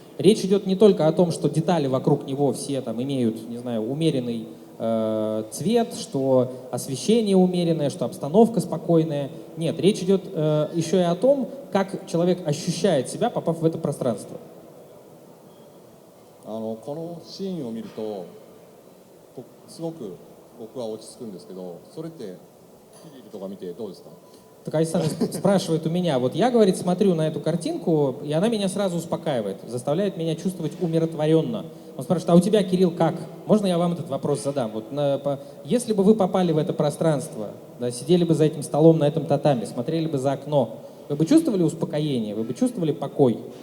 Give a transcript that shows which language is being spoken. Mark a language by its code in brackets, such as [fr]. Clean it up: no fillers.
[ru] Речь идет не только о том, что детали вокруг него все там имеют, не знаю, умеренный цвет, что освещение умеренное, что обстановка спокойная. Нет, речь идет еще и о том, как человек ощущает себя, попав в это пространство. [ja] このシーンを見るとすごく僕は落ち着くんですけど、それってキリルとか見てどうですか？ [ru] Так Александр спрашивает у меня, вот я, говорит, смотрю на эту картинку, и она меня сразу успокаивает, заставляет меня чувствовать умиротворенно. Он спрашивает, а у тебя, Кирилл, как? Можно я вам этот вопрос задам? Вот если бы вы попали в это пространство, да, сидели бы за этим столом на этом татаме, смотрели бы за окно, вы бы чувствовали успокоение, вы бы чувствовали покой?